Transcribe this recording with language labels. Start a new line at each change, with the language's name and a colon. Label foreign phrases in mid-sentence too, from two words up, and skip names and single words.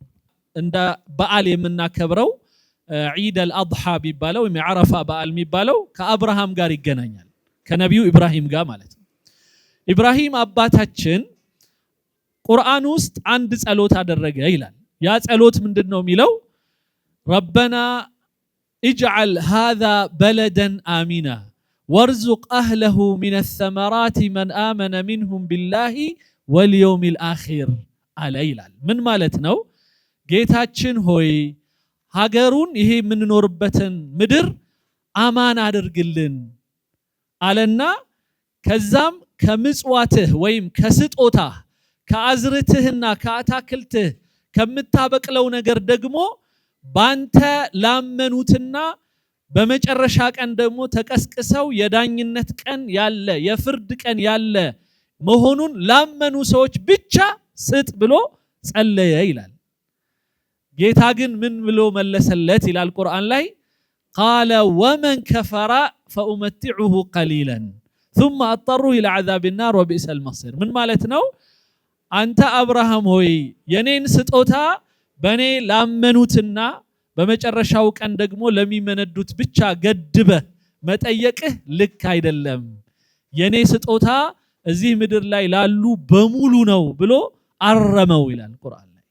Amharic: እንደ በዓል የምናከብረው
Arabic: عيد الأضحى
Amharic: ቢባለው ወይም የዓረፋ በዓል የሚባለው ከአብርሃም ጋር ይገናኛል፣ ከነቢዩ ኢብራሂም ጋር ማለት ነው። ኢብራሂም አባታችን ቁርአን ውስጥ አንድ ጸሎት አደረገ ይላል። ያ ጸሎት ምንድነው የሚለው?
Arabic: ረበና اجعل هذا بلدا آمنا وارزق أهله من الثمرات من آمن منهم بالله واليوم الآخر على
Amharic: ይላል። ምን ማለት ነው? ጌታችን ሆይ ሀገሩን ይሄ የምንኖርበትን ምድር አማን አድርግልን አለና ከዛም ከምጽዋትህ ወይም ከስጦታ ከአዝርትህና ከአታክልትህ ከምታበቅለው ነገር ደግሞ ባንተ ላመኑትና በመጨረሻ ቀን ደግሞ ተቀስቅሰው የዳኝነት ቀን ያለ የፍርድ ቀን ያለ መሆኑን ላመኑ ሰዎች ብቻ ስጥ ብሎ ጸለየ ይላል። ጌታ ግን ምን ብሎ መለሰለት ይላል ቁርአን ላይ?
Arabic: قال ومن كفر فأمتعه قليلا ثم اضطروا الى عذاب النار وبئس المصير
Amharic: ምን ማለት ነው? አንተ አብርሃም ሆይ የኔን ስጦታ በኔ ላመኑትና በመጨረሻው ቀን ደግሞ ለሚመነዱት ብቻ ገድበ መጠየቅህ ልክ አይደለም። የኔ ስጦታ እዚህ ምድር ላይ ላሉ በሙሉ ነው ብሎ አረመው ይላል ቁርአን ላይ።